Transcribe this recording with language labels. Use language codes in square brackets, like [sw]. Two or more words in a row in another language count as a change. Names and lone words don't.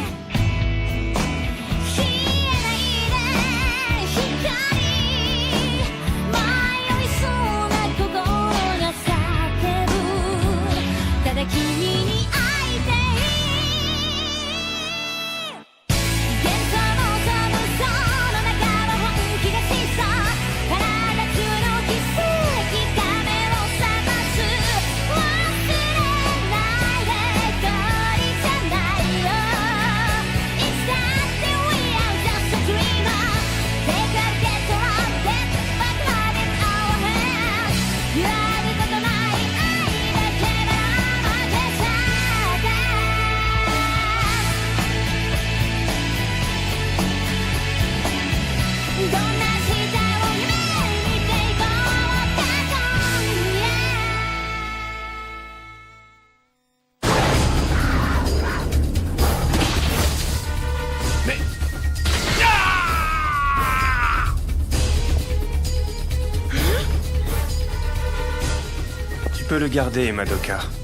[ja] 消えないで光迷いそうな心が叫ぶただ君に会いたい幻想の寒さの中は本気がしそう体つの奇跡が目を覚ます忘れないで一人じゃないよいつだって [en] We are just a dreamer Take a get around it but have in our hands [ja] 揺らぐことない愛だけばらまけちゃってどんな時代を夢見ていこうか今夜 [fr] Mais... Tu peux le garder, Madoka.